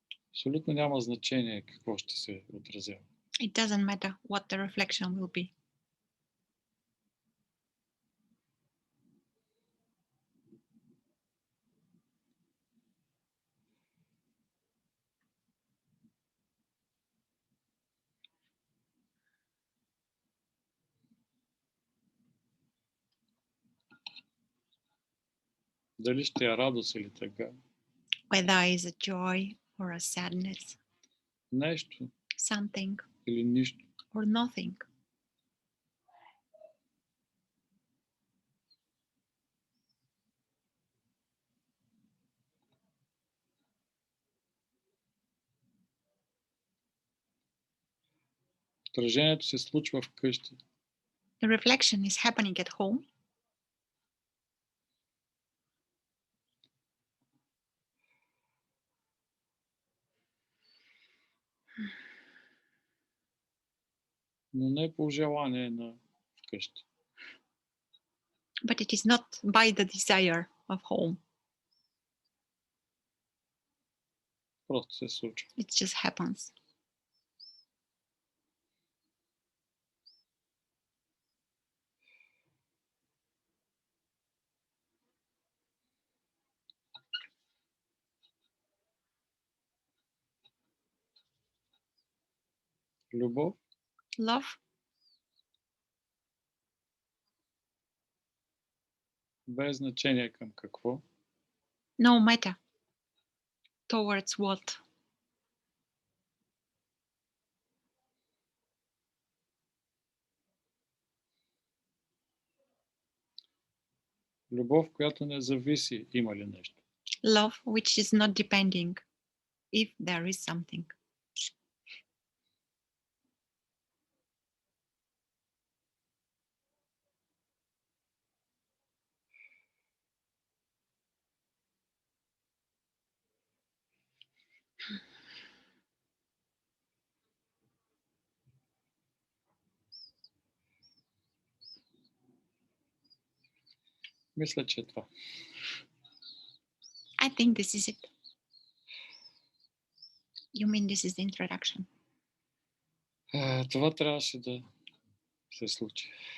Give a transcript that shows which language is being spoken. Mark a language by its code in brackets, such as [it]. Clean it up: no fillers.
[bg] абсолютно няма значение какво ще се отразява. [en] it doesn't matter what the reflection will be. [bg] Дали ще е радост или така. [en] Whether it's a joy or a sadness, [bg] Нещо [en] something [bg] или нищо. [en] or nothing. [bg] Отражението се случва вкъщи. [en] The reflection is happening at home. [bg] Но не по желание на вкъщи. [en] But it is not by the desire of home. [bg] Просто се случва. [en] It just happens. [bg] Любов, [en] Love, [bg] без значение към какво, [en] no matter towards what. [bg] любов, която не зависи има ли нещо. [en] Love which is not depending if there is something. [bg] Мисля, че е това. [en] I think this is it. You mean this is the introduction? [bg] Това трябваше да се случи.